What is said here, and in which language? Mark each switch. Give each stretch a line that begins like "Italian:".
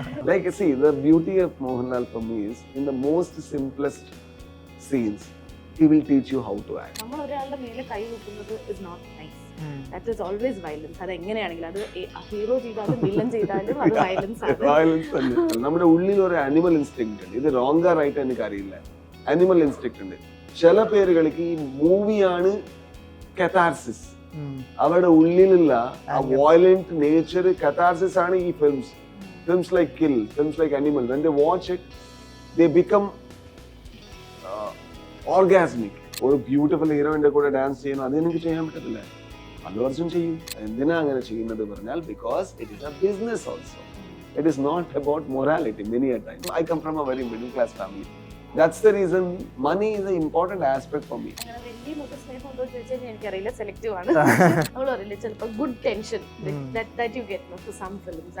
English: Like I see, the beauty of Mohanlal for me is in the most simplest scenes, he will teach you how to act.
Malayalam: നമ്മൾ ഒരാളുടെ മേലെ കൈ വെക്കുന്നത്
English: is not nice. That is always violence.
Malayalam: അത് എങ്ങനെയാണെങ്കിലും അത് hero ചെയ്താലും villain ചെയ്താലും അത് വയലൻസ് ആണ്. Violence തന്നെ. നമ്മുടെ ഉള്ളിൽ ഒരു അനിമൽ ഇൻസ്റ്റിങ്ക്ട് ഉണ്ട്. ഇത് റോങ് റൈറ്റ് എനിക്ക് അറിയില്ല. അനിമൽ ഇൻസ്റ്റിങ്ക്ട് ഉണ്ട്. ചില പേരുകൾക്ക് ഈ മൂവിയാണ് കഥാർസിസ്. അവരുടെ ഉള്ളിലുള്ള ആ വയലന്റ് നേച്ചർ കഥാർസിസ് ആണ് ഈ
English: Films like Kill, films like Animal. when they watch it they become orgasmic.
Malayalam: ഒരു ബ്യൂട്ടിഫുൾ ഹീറോയിന്റെ കൂടെ ഡാൻസ് ചെയ്യുന്നു, അത് എനിക്ക് ചെയ്യാൻ പറ്റത്തില്ല. അല്ലു അർജുൻ ചെയ്യും. എന്തിനാ അങ്ങനെ ചെയ്യുന്നത് പറഞ്ഞാൽ
English: Because it is a business also. It is not about morality. Many a time I come from a very middle class family. That's the reason money is an important aspect for me.
Malayalam: വലിയ മുഖസ്നേഹം ഉണ്ടോ ചോദിച്ചാൽ എനിക്കറിയില്ല, selective ആണ്. നമ്മൾ പറയില്ല ചിലപ്പോൾ good tension
English: that you get for some films.